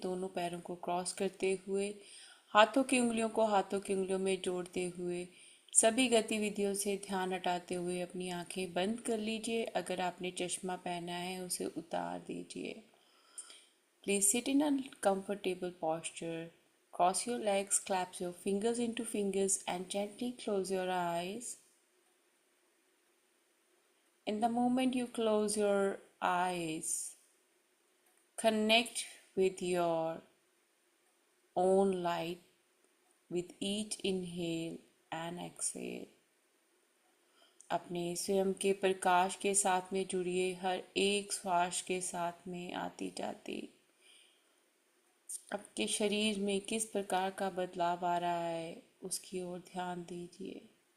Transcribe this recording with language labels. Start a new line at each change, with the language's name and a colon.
Hindi: दोनों पैरों को क्रॉस करते हुए, हाथों की उंगलियों को हाथों की उंगलियों में जोड़ते हुए, सभी गतिविधियों से ध्यान हटाते हुए अपनी आंखें बंद कर लीजिए। अगर आपने चश्मा पहना है उसे उतार दीजिए।
English: Please sit in a comfortable posture. Cross your legs, clap your fingers into fingers and gently close your eyes. In the moment you close your eyes, connect with your own light with each inhale and exhale.
Hindi: अपने स्वयं के प्रकाश के साथ में जुड़िए। हर एक श्वास के साथ में आती जाती आपके शरीर में किस प्रकार का बदलाव आ रहा है उसकी ओर ध्यान दीजिए।